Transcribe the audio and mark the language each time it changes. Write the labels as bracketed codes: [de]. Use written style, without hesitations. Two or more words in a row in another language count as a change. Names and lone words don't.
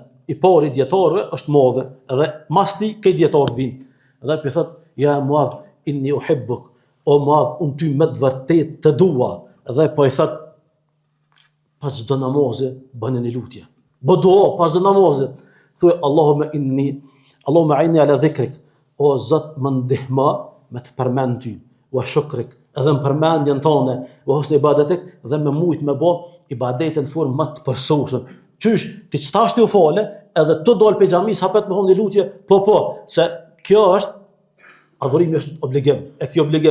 [sq] I pari dietarëve është Muadh, edhe mas ti këto dietarë vinë. Dhe i thot: [ar] "يا معاذ، إني أحبك." [sq] O Muadh, unë ty me të vërtet të dua. Dhe po i thot: "Pas çdo namazi bëni një lutje. Bë dua pas çdo namazi. [ar] Thuaj اللهم إني على ذكرك." [sq] O Zot, më ndihmo me të përmend ty, [ar] وشكرك, [sq] edhe në përmendjen tone, [ar] وحسن عبادتك, [sq] dhe me mujt me bë ibadetin në formë më të përsosur. Qysh, ti ç'tash ti u fale, edhe të dal pe xhamis hapet me thonë lutje, po, se kjo është adhurimi, është obligim, e kjo obligim.